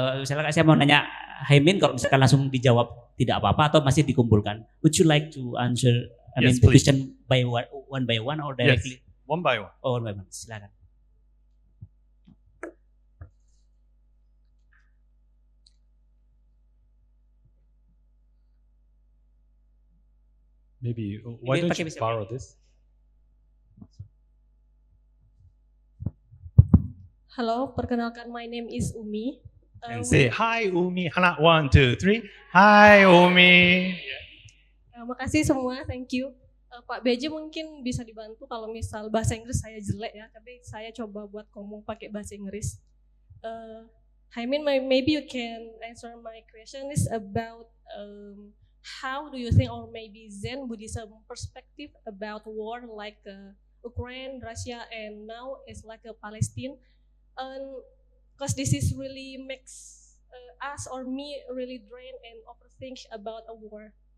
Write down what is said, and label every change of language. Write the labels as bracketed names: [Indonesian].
[Indonesian] Misalnya saya mau nanya Haemin, kalau misalkan langsung dijawab tidak apa-apa atau masih dikumpulkan. [English] Would you like to answer the question by one by one or directly? Yes, one by one. Oh, one by one. Silakan. Maybe why don't you borrow this? [Indonesian] Halo, perkenalkan, [English] my name is Umi. And say hi Umi. 1, 2, 3. Hi Umi. [Indonesian] Makasih semua, [English] thank you. [Indonesian] Pak BJ mungkin bisa dibantu kalau misal bahasa Inggris saya jelek ya, tapi saya coba buat ngomong pakai bahasa Inggris. [English] Haemin, maybe you can answer my question is about how do you think, or maybe Zen Buddhism perspective about war like Ukraine, Russia, and now it's like Palestine. Because this is really makes us or me really drain and overthink about a war.